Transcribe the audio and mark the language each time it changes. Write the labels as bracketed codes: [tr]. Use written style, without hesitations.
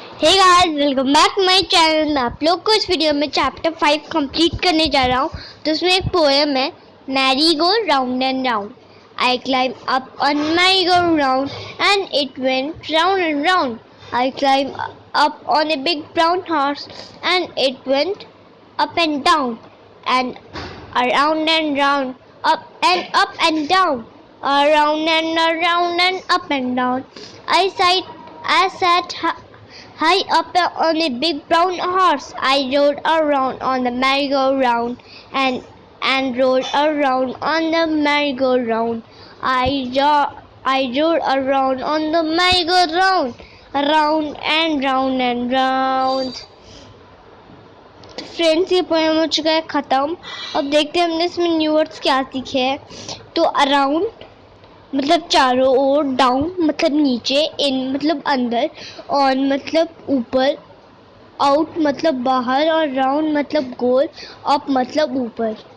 [en] Hey guys, welcome back to my channel. [hi] मैं आप लोग को इस वीडियो में चैप्टर 5 कंप्लीट करने जा रहा हूँ। तो उसमें एक पोएम है, merry go round and round. [en] I climb up on merry go round and it went round and round. I climbed up on a big brown horse and it went up and down and around and round, up and down, around and up and down. I sat high up on a big brown horse. I rode around on the merry-go-round and rode around on the merry-go-round. I rode around on the merry-go-round, round and round and round. [hi] Friends, ये poem हो चुका है ख़त्म. अब देखते हैं हमने इसमें न्यू वर्ड्स क्या सीखे हैं. तो अराउंड मतलब चारों ओर, डाउन मतलब नीचे, इन मतलब अंदर, ऑन मतलब ऊपर, आउट मतलब बाहर और राउंड मतलब गोल, अप मतलब ऊपर.